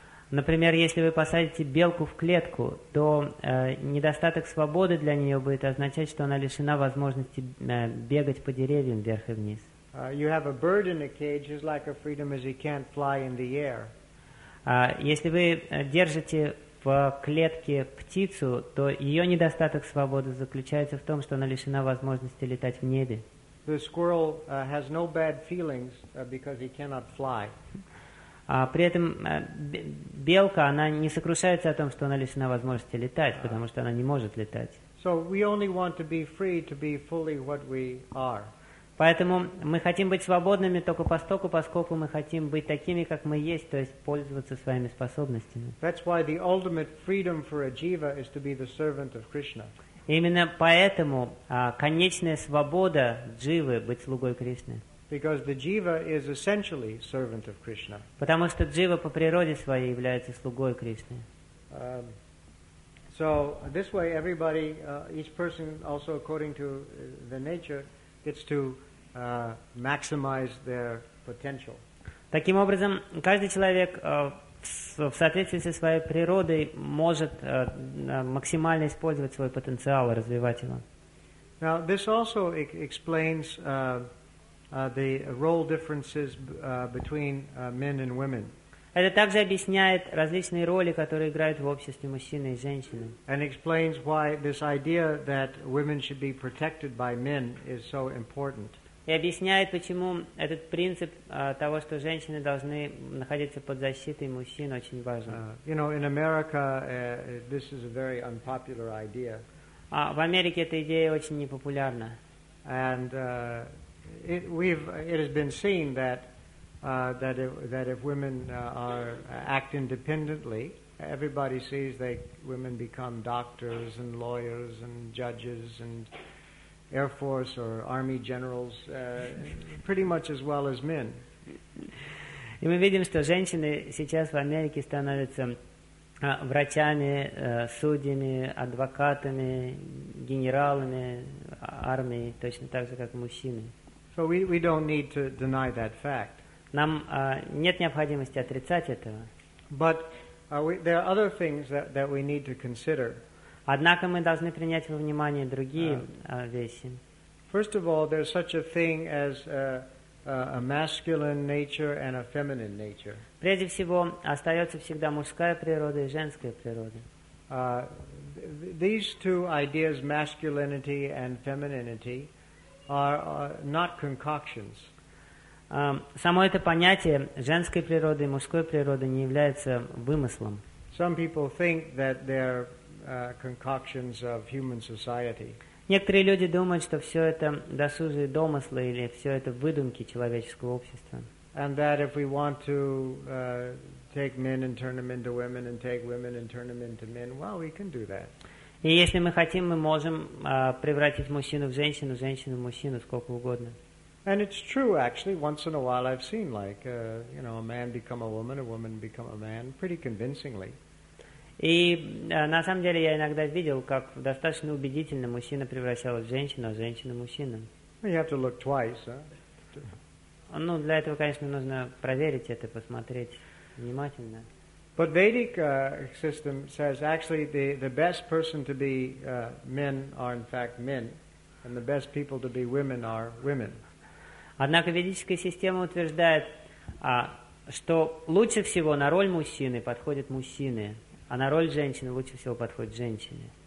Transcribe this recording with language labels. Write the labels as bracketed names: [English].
[Russian] Например, если вы посадите белку в клетку, то недостаток свободы для нее будет означать, что она лишена возможности бегать по деревьям вверх и вниз. [English] You have a bird in a cage, his lack of freedom is he can't fly in the air. [Russian] Если вы держите в клетке птицу, то ее недостаток свободы заключается в том, что она лишена возможности летать в небе. [English] The squirrel has no bad feelings because he cannot fly. [Russian] При этом белка, она не сокрушается о том, что она лишена возможности летать, потому что она не может летать. [English] So we only want to be free to be fully what we are. [Russian] Поэтому мы хотим быть свободными только постольку, поскольку мы хотим быть такими, как мы есть, то есть пользоваться своими способностями. [English] That's why the ultimate freedom for a jiva is to be the servant of Krishna. [Russian] Именно поэтому конечная свобода дживы — быть слугой Кришны. [English] Because the jiva is essentially servant of Krishna. [Russian] Потому что джива по природе своей является слугой Кришны. [English] So this way, everybody, each person, also according to the nature, gets to maximize their potential. [Russian] Таким образом, каждый человек в соответствии со своей природой может максимально использовать свой потенциал и развивать его. [English] Now this also explains the role differences between men and women. [Russian] Это также объясняет различные роли, которые играют в обществе мужчины и женщины. [English] And explains why this idea that women should be protected by men is so important. [Russian] И объясняет, почему этот принцип того, что женщины должны находиться под защитой мужчин, очень важен. [English] You know, in America, this is a very unpopular idea. [Russian] В Америке эта идея очень непопулярна. [English] And it has been seen that if women act independently, everybody sees that women become doctors and lawyers and judges and Air Force or Army generals, pretty much as well as men. [Russian] И мы видим, что женщины сейчас в Америке становятся врачами, судьями, адвокатами, генералами армии, точно так же, как мужчины. [English] So we don't need to deny that fact. [Russian] Нам нет необходимости отрицать этого. [English] But there are other things that we need to consider. [Russian] Однако мы должны принять во внимание другие вещи. [English] First of all, there's such a thing as a masculine nature and a feminine nature. [Russian] Прежде всего, остается всегда мужская природа и женская природа. [English] These two ideas, masculinity and femininity, are not concoctions. [Russian] Само это понятие женской природы и мужской природы не является вымыслом. [English] Some people think that they're concoctions of human society. [Russian] Некоторые люди думают, что все это досужие домыслы или все это выдумки человеческого общества. [English] And that if we want to take men and turn them into women and take women and turn them into men, well, we can do that. [Russian] И если мы хотим, мы можем превратить мужчину в женщину, женщину в мужчину, сколько угодно. [English] And it's true, actually, once in a while I've seen, like, you know, a man become a woman become a man, pretty convincingly. [Russian] И на самом деле я иногда видел, как достаточно убедительно мужчина превращалась в женщину, а женщина в мужчину. [English] You have to look twice, huh? [Russian] Ну, для этого, конечно, нужно проверить это, посмотреть внимательно. [English] But Vedic system says actually the best person to be men are in fact men, and the best people to be women are women. [Russian] Однако ведическая система утверждает, что лучше всего на роль мужчины подходят мужчины. А на роль женщины лучше всего подходят женщины.